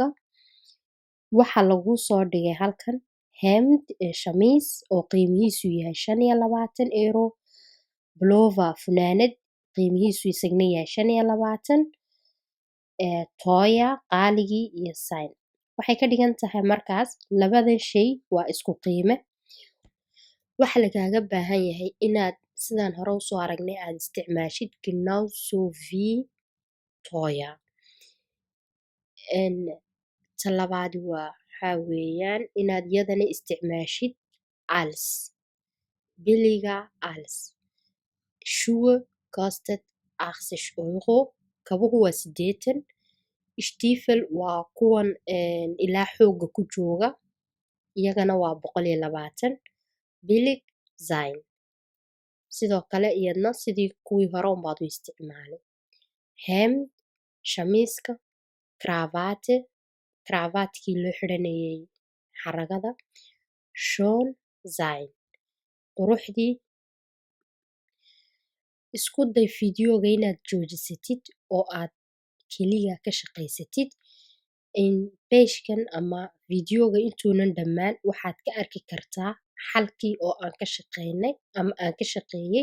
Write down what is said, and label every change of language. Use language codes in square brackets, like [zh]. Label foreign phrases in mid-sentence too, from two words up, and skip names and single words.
[so] Waxa lagu soo dhigay halkan Hemd shamiis oo qiimihiisu yahay €25, Pullover funaanad qiimihiisu isagna yahay €25, Teuer qaaligii iyo Sein. Waxay ka dhigan tahay markaas labadan shay waa isku qiime. Waxa lagaaga baahan yahay inaad sidaan hore u soo aragnay aad isticmaashid [de] genauso wie teuer. [so] Talabaadi waxaa weeyaan inaad yadana isticmaashid als. [de] Billiger als. Schuhe kostet €80. [so] Kabuhu waa 80. Stiefel waa kuwan ilaa xooga ku jooga iyagana waa 120. [de] Billig sein. [so] Sidoo kale iyadna sidii kuwii hore unbaad u isticmaali. Hemd shamiiska Krawatte Krawaatkii loo xiranayay xaragada [de] schön sein. [so] Quruxdii isku day fiidiyooga inaad joojisatid oo aad keliya ka shaqaysatid page-kan ama fiidiyooga intuunan dhammaan waxaad ka arki kartaa xalkii oo aan ka shaqaynay ama aan ka shaqeeyay.